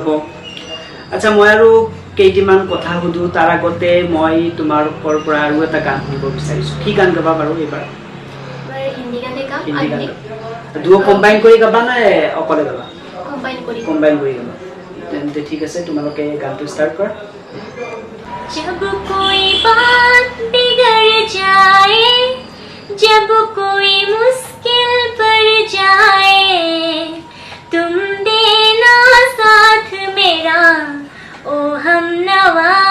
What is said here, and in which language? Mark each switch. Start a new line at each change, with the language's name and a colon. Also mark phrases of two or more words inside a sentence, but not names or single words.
Assamese: আচ্ছা মই আৰু কেইটিমান কথা সুধো, তাৰ আগতে মই তোমালোকৰ পৰা আৰু এটা গান শুনিব বিচাৰিছো। কি গান গাবা বাৰু এইবাৰ? হিন্দী গান দুয়ো কম্বাইন কৰি গাবা নে অকলে গাবা? কম্বাইন কৰি গাবা। তেন্তে ঠিক আছে, তোমালোকে গানটো ষ্টাৰ্ট কৰা।
Hindi: जब कोई बात बिगड़ जाए, जब कोई मुश्किल पड़ जाए, तुम देना साथ मेरा ओ हमनवा।